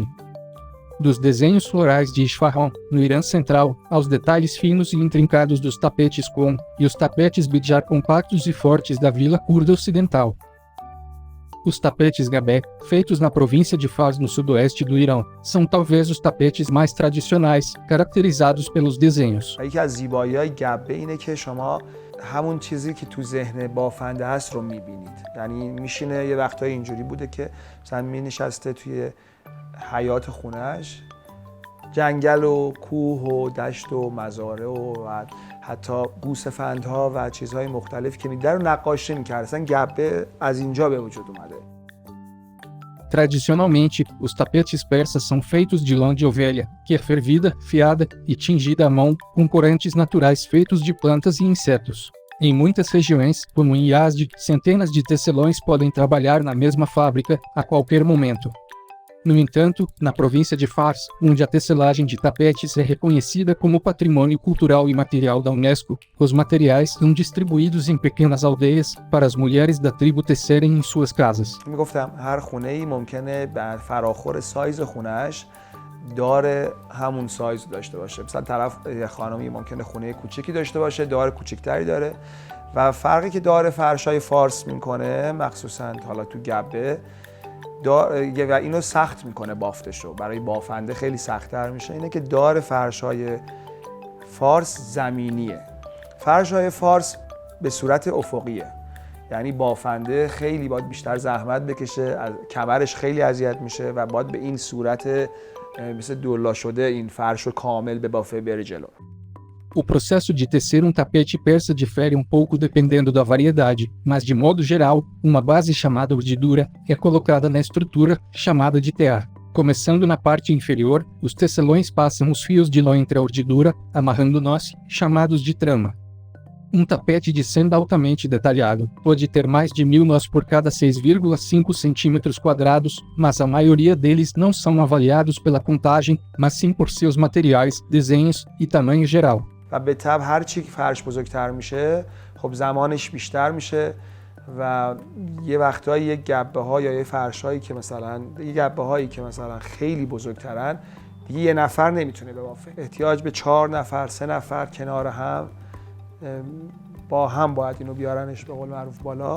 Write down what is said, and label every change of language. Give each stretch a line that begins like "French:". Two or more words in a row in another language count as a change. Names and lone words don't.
Portuguese: Dos desenhos florais de Isfahan, no Irã Central, aos detalhes finos e intrincados dos tapetes Qom e os tapetes Bidjar compactos e fortes da Vila Curda Ocidental. Os tapetes Gabé, feitos na província de Fars no sudoeste do Irã, são talvez os tapetes mais tradicionais, caracterizados pelos desenhos.
Persian: یکی از زیبایی‌های گبه اینه که شما همون چیزی که تو ذهن بافنده هست رو می‌بینید. یعنی میشینه یه وقتایی اینجوری بوده که مثلا می‌نشسته توی حیات خونه‌اش، جنگل و کوه و دشت و مزارع و حتی گوسفندها و چیزهای مختلف که می‌دیده رو نقاشی می‌کرد. اصلا گبه از اینجا به وجود اومده.
Portuguese: Tradicionalmente, os tapetes persas são feitos de lã de ovelha, que é fervida, fiada e tingida à mão, com corantes naturais feitos de plantas e insetos. Em muitas regiões, como em Yazd, centenas de tecelões podem trabalhar na mesma fábrica, a qualquer momento. No entanto, na província de Fars, onde a tecelagem de tapetes é reconhecida como patrimônio cultural e material da Unesco, os materiais são distribuídos em pequenas aldeias para as mulheres da tribo tecerem em suas casas.
Persian: میگفتم هر خونه‌ای ممکنه بر فراخور سایز خونه‌اش دار همون سایز داشته باشه. مثلا طرف خانمی ممکنه خونه کوچیکی داشته باشه، دار کوچیک‌تری داره و فرقی که دار فرشای فارس میکنه، مخصوصا حالا تو گبه و اینو سخت میکنه بافتشو، برای بافنده خیلی سخت‌تر میشه، اینه که دار فرشای فارس زمینیه. فرشای فارس به صورت افقیه، یعنی بافنده خیلی باید بیشتر زحمت بکشه، از کمرش خیلی اذیت میشه و باید به این صورت مثل دولا شده این فرش رو کامل به بافه بره جلو.
Portuguese: O processo de tecer um tapete persa difere um pouco dependendo da variedade, mas de modo geral, uma base chamada urdidura é colocada na estrutura, chamada de tear. Começando na parte inferior, os tecelões passam os fios de lã entre a urdidura, amarrando nós, chamados de trama. Um tapete de seda altamente detalhado pode ter mais de 1000 nós por cada 6,5 centímetros quadrados, mas a maioria deles não são avaliados pela contagem, mas sim por seus materiais, desenhos e tamanho geral.
Persian: و به طبع هر چی که فرش بزرگتر میشه خب زمانش بیشتر میشه و یه وقتایی یه گبه ها یا یه فرش هایی که مثلا خیلی بزرگترن دیگه یه نفر نمیتونه ببافه، احتیاج به 4 نفر 3 نفر کنار هم با هم باید اینو بیارنش به قول معروف بالا.